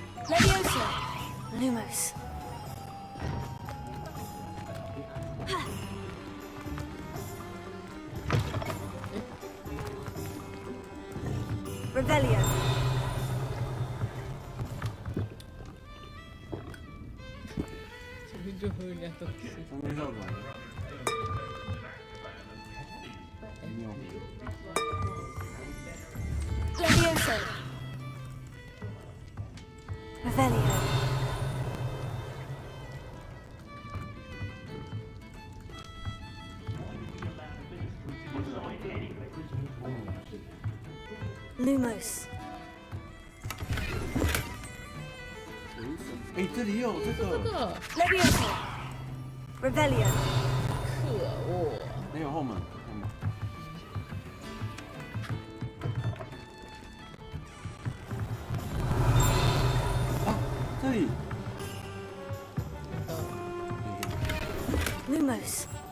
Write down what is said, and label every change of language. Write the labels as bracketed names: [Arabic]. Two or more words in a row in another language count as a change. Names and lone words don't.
[Chinese] Leviosa. Lumos. Revelio. 前面就喝人家东西。上面上转。没有。 Leviosa. Revelio. Lumos. 哎，这里有这个。 Leviosa. Revelio. 可恶！没有后门，后门。啊，这里。 Lumos.